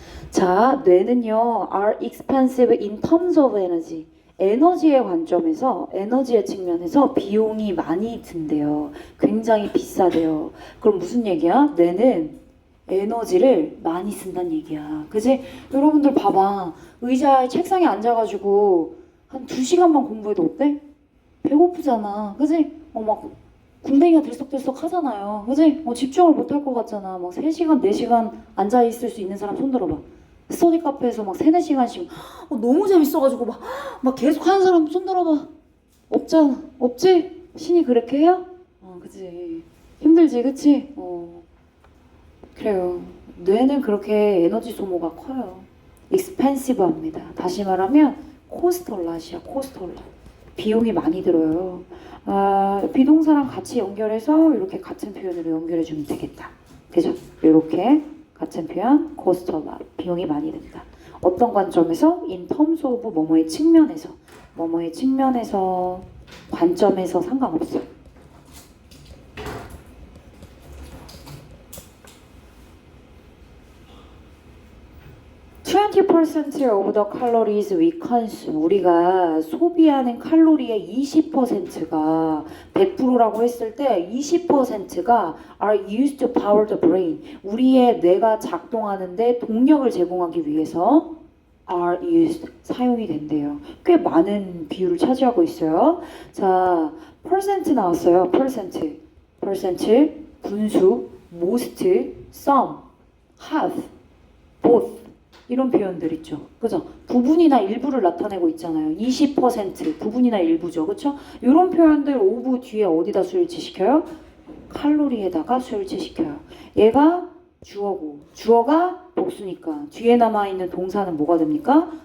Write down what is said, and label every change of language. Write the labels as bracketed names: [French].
[Korean] 자, 뇌는요, [English] are expensive in terms of energy. [Korean] 에너지의 관점에서, 에너지의 측면에서 비용이 많이 든대요. 굉장히 비싸대요. 그럼 무슨 얘기야? 뇌는 에너지를 많이 쓴다는 얘기야. 그지? 여러분들 봐봐. 의자에 책상에 앉아가지고 한 2시간만 공부해도 어때? 배고프잖아. 그지? 막 궁뎅이가 들썩들썩 하잖아요. 그지? 집중을 못 할 것 같잖아. 막 3시간, 4시간 앉아있을 수 있는 사람 손 들어봐. 스터디 카페에서 막 3, 4시간씩 너무 재밌어가지고 막 계속 하는 사람 손 들어봐. 없잖아. 없지? 신이 그렇게 해요? 그치. 힘들지, 그치? 그래요. 뇌는 그렇게 에너지 소모가 커요. 익스펜시브합니다. 다시 말하면 코스톨라시야, 코스톨라. 비용이 많이 들어요. 비동사랑 같이 연결해서 이렇게 같은 표현으로 연결해주면 되겠다. 그죠? 이렇게 같은 표현, [English] cost a lot. [Korean] 비용이 많이 든다. 어떤 관점에서? [English] in terms of [Korean] 뭐뭐의 측면에서. 뭐뭐의 측면에서, 관점에서 상관없어요. [English] 20% of the calories we consume. [Korean] 우리가 소비하는 칼로리의 20%가 100%라고 했을 때 20%가 [English] are used to power the brain. [Korean] 우리의 뇌가 작동하는데 동력을 제공하기 위해서 [English] are used, [Korean] 사용이 된대요. 꽤 많은 비율을 차지하고 있어요. 자, percent 나왔어요. [English] percent, [Korean] 분수, [English] most, some, half, both. [Korean] 이런 표현들 있죠. 그죠? 부분이나 일부를 나타내고 있잖아요. 20% 부분이나 일부죠. 그쵸? 이런 표현들 오브 뒤에 어디다 수일치시켜요? 칼로리에다가 수일치시켜요. 얘가 주어고 주어가 복수니까 뒤에 남아있는 동사는 뭐가 됩니까?